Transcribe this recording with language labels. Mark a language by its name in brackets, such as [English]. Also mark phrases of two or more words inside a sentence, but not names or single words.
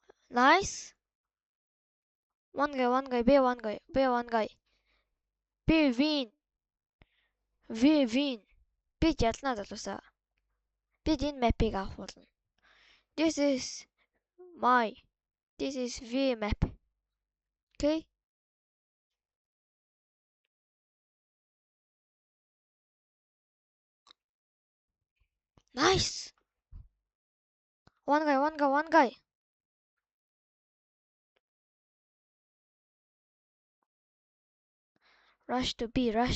[English] Nice. One guy, B one guy. B win. V win. [Mongolian] Би ялнаа залуусаа. Бид энэ map-ыг авах болно. [English] This is V map. Okay? Nice. One guy. Rush to B.